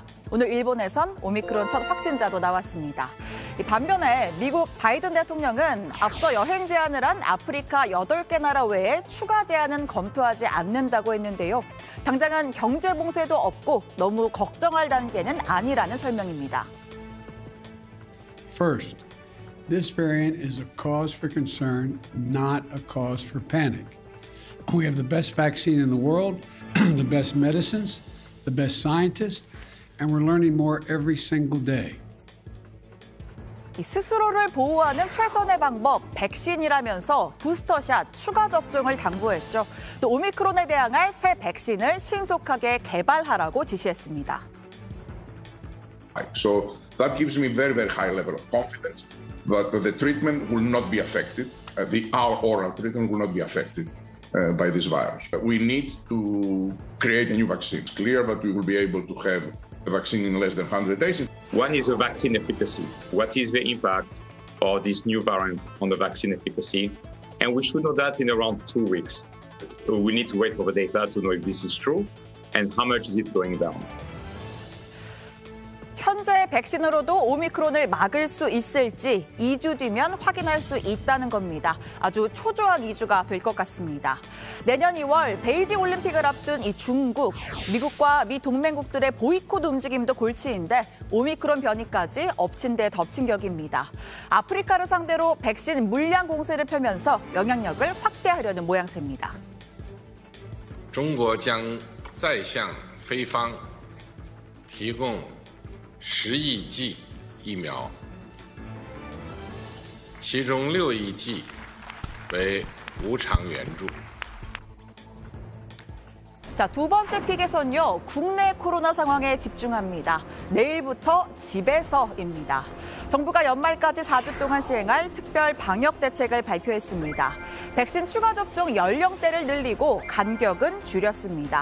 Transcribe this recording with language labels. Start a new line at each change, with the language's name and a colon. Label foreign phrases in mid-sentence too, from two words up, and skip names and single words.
Korean: 오늘 일본에선 오미크론 첫 확진자도 나왔습니다. 반면에 미국 바이든 대통령은 앞서 여행 제한을 한 아프리카 8개 나라 외에 추가 제한은 검토하지 않는다고 했는데요. 당장은 경제 봉쇄도 없고 너무 걱정할 단계는 아니라는 설명입니다.
English: First, this variant is a cause for concern, not a cause for panic. We have the best vaccine in the world, the best medicines, the best scientists, and we're learning more every single day.
Korean: 스스로를 보호하는 최선의 방법, 백신이라면서 부스터샷 추가 접종을 당부했죠. 또 오미크론에 대항할 새 백신을 신속하게 개발하라고 지시했습니다.
English: So that gives me very, very high level of confidence that the treatment will not be affected, our oral treatment will not be affected by this virus. We need to create a new vaccine. It's clear that we will be able to have a vaccine in less than 100 days. One is the vaccine efficacy. What is the impact of this new variant on the vaccine efficacy? And we should know that in around 2 weeks. We need to wait for the data to know if this is true and how much is it going down.
Korean: 현재 백신으로도 오미크론을 막을 수 있을지 2주 뒤면 확인할 수 있다는 겁니다. 아주 초조한 2주가 될 것 같습니다. 내년 2월 베이징 올림픽을 앞둔 이 중국, 미국과 미 동맹국들의 보이콧 움직임도 골치인데 오미크론 변이까지 엎친 데 덮친 격입니다. 아프리카를 상대로 백신 물량 공세를 펴면서 영향력을 확대하려는 모양새입니다.
Chinese: 中国将再向非方提供10亿剂疫苗，其中6亿剂为无偿援助。
Korean: 자, 두 번째 픽에선요, 국내 코로나 상황에 집중합니다. 내일부터 집에서입니다. 정부가 연말까지 4주 동안 시행할 특별 방역 대책을 발표했습니다. 백신 추가 접종 연령대를 늘리고 간격은 줄였습니다.